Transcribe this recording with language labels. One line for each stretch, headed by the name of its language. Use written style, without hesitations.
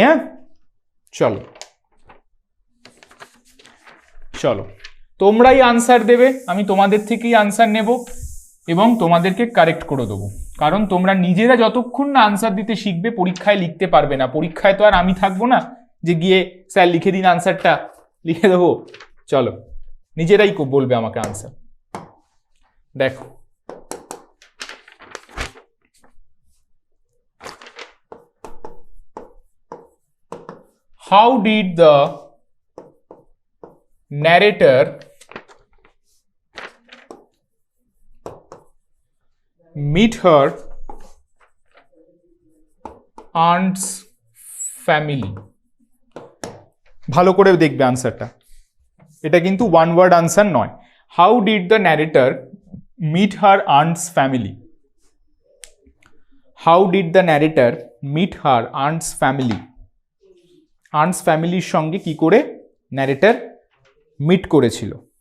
Bangla: হ্যাঁ চলো চলো, তোমরাই আনসার দেবে, আমি তোমাদের থেকেই আনসার নেব এবং তোমাদেরকে কারেক্ট করে দেবো, কারণ তোমরা নিজেরা যতক্ষণ না আনসার দিতে শিখবে পরীক্ষায় লিখতে পারবে না। পরীক্ষায় তো আর আমি থাকবো না যে গিয়ে স্যার লিখে দিন আনসারটা, লিখে দেবো। চলো নিজেরাই বলবে আমাকে আনসার।
English: দেখো how did the narrator meet her aunt's family?
Bangla: ভালো করে দেখবে আনসারটা, এটা কিন্তু ওয়ান ওয়ার্ড আনসার নয়।
English: How did the narrator meet her aunt's family? How did the narrator meet her aunt's family?
Bangla: Aunts ফ্যামিলির সঙ্গে কি করে ন্যারেটর মিট করেছিল?